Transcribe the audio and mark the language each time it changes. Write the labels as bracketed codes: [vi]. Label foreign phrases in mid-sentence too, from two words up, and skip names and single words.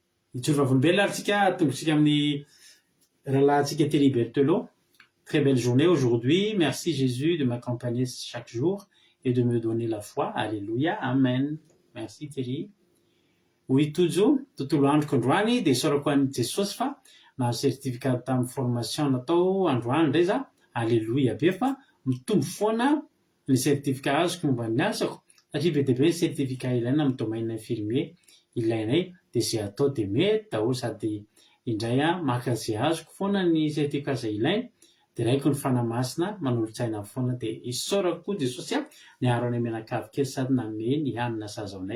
[mg] Itsolo vavolombelona atsika tongotsika amin'ny rahalahintsika Thierry Berthelot. [fr] Très belle journée aujourd'hui. Merci Jésus de m'accompagner chaque jour et de me donner la foi. Alléluia. Amen. Merci Thierry. [mg] Hoy tojo tontolo androko androany dia isaorako an'i Jesosy fa na certificat tamin'ny formation natao androany indray za. Alléluia be fa mitombo foana ny certificat azoko momba ny asako satria be dia be ny certificat ilaina amin'ny [fr] domaine infirmier [mg] ilainay dia izay atao dia mety daholo sady indray maka izay azoko foana ny certificat izay ilaina dia raiko ny fanamasina manolo-tsaina foana dia isaorako koa Jesosy niaro any menakavy kely sady nanome ny hanina sazaonay.